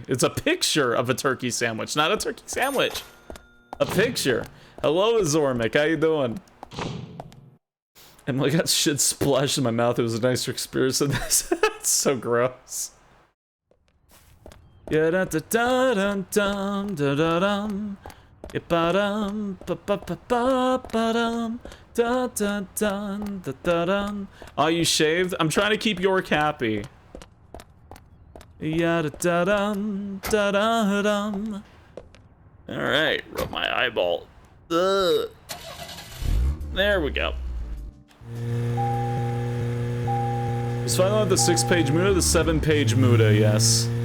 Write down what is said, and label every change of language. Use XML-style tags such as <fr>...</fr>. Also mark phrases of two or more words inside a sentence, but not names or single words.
<en>It's a picture of a turkey sandwich, not a turkey sandwich. A picture. Hello, Zormic. How you doing? And I got shit splashed in my mouth. It was a nicer experience than this. It's so gross. Yeah da da da dum dum da da dum. Yeah ba dum ba ba ba ba ba dum da da dum da da dum. Are you shaved? I'm trying to keep York happy. Yeah da da dum da da dum. All right, rub my eyeball. Ugh. There we go. Is finally the 6-page Muda, the 7-page Muda, yes.</en>